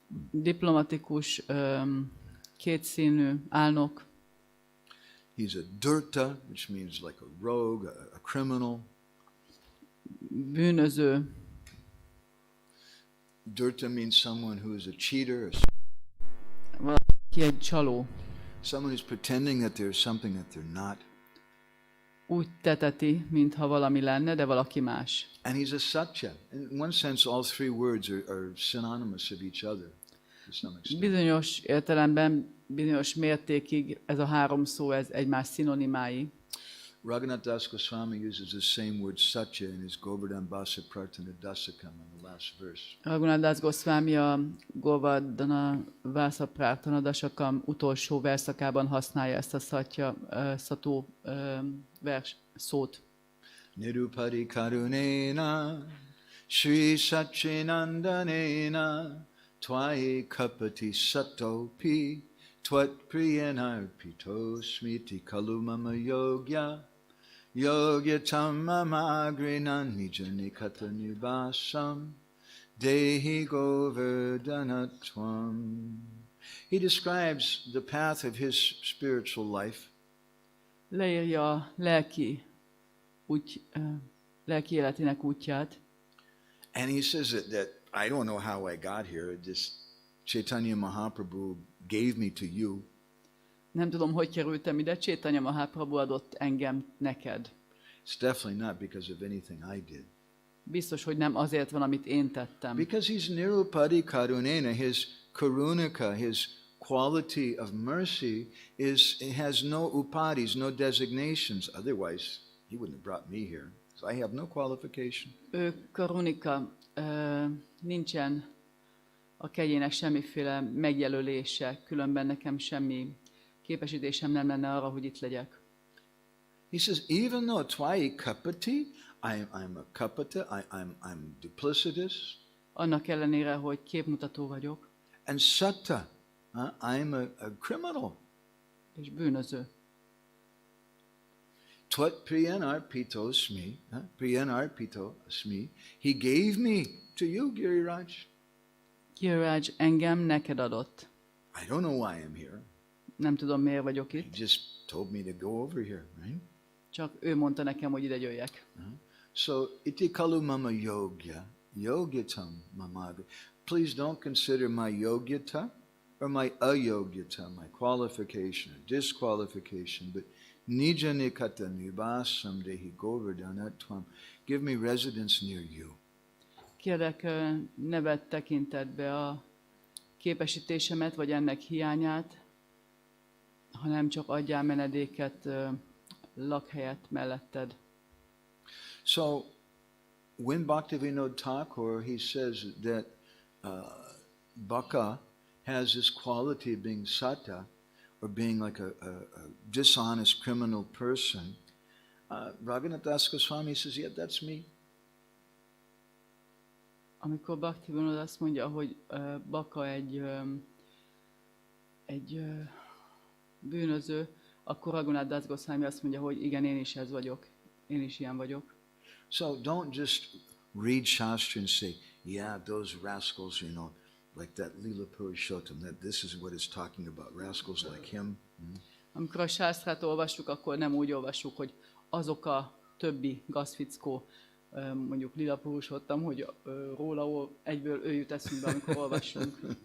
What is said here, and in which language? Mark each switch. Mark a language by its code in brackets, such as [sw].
[hu] Diplomatikus, kétszínű, álnok. [en] He's a Durta, which means like a rogue, a criminal. [hu] Bűnöző. [en] Durta means someone who is a cheater. [hu] Valaki egy csaló. [en] Someone who's pretending that there's something that they're not. [hu] Úgy teteti, mintha valami lenne, de valaki más. [en] And he's a satya. In one sense, all three words are synonymous of each other to some extent. [hu] Bizonyos értelemben, bizonyos mértékig ez a három szó, ez egymás szinonimái. [en] Raghunath Das Goswami uses the same word satya in his Govardhan Basa Prarthana Dasakam in the last verse. [hu] Raghunath Das Goswami a Govardhana Basa Prarthana Dasakam utolsó verszakában használja ezt a szató vers szót. [sa] Nirupari karunena Shri Satchinandanena Tvai kapati satopi Tvat priyanarpito smiti kalumama yogya Yogya tamamagrinan nijanikata nibasam Dehi govardhanatvam. [en] He describes the path of his spiritual life. [hu] Leírja a lelki életének útját. [en] And he says that I don't know how I got here. Just Chaitanya Mahaprabhu gave me to you. [hu] Nem tudom, hogy kerültem ide, Chaitanya Mahaprabhu adott engem neked. [en] It's definitely not because of anything I did. [hu] Biztos, hogy nem azért van, amit én tettem. [en] Because he's Nirupadi Karunena, his Karunaka, his quality of mercy has no upadis, no designations. Otherwise, he wouldn't have brought me here. So I have no qualification. [hu] Ő Karunika, nincsen a kegyének semmiféle megjelölése, különben nekem semmi képesítésem nem lenne arra, hogy itt legyek. [en] He says, even though [sa] Tvai Kapati, [en] I'm a Kapata, I'm duplicitous. [hu] Annak ellenére, hogy képmutató vagyok. [en] And Satta, I'm a criminal. [hu] És bűnöző. [sa] Tvat priyanarpito asmi, priyanarpito asmi, [en] he gave me to you, Giriraj. [hu] Giriraj engem neked adott. [en] I don't know why I'm here. [hu] Nem tudom, miért vagyok [en] He [hu] itt. [en] just told me to go over here, right? [hu] Csak ő mondta nekem, hogy ide jöjjek. [sa] So, iti kalu mama yogya, yogyatam mamavi. [en] Please don't consider my yogyata or my ayogyata, my qualification or disqualification, but [sa] nija nikata nivasam dehi govardhanatvam. [en] Give me residence near you. [hu] Kérlek, ne vedd tekintetbe a képesítésemet, vagy ennek hiányát, hanem csak adjál menedéket, lakhelyet melletted. [en] So, when Bhaktivinoda Thakur, he says that Baka has this quality of being satta, or being like a dishonest criminal person, Raghunath Das Goswami says, yeah, that's me. [hu] Amikor Bhaktivinoda azt mondja, hogy Baka egy bűnöző, akkor Raghunath Das Goswami azt mondja, hogy igen, én is ez vagyok. Én is ilyen vagyok. [en] So don't just read Shastra and say, yeah, those rascals, you know, like that Lila Purushottam, that this is what it's talking about, rascals like him. [hu] Amikor a sásztrát olvassuk, akkor nem úgy olvassuk, hogy azok a többi gazfickó, mondjuk Lila Purushottam, hogy róla egyből ő jut eszünkbe, amikor olvassunk.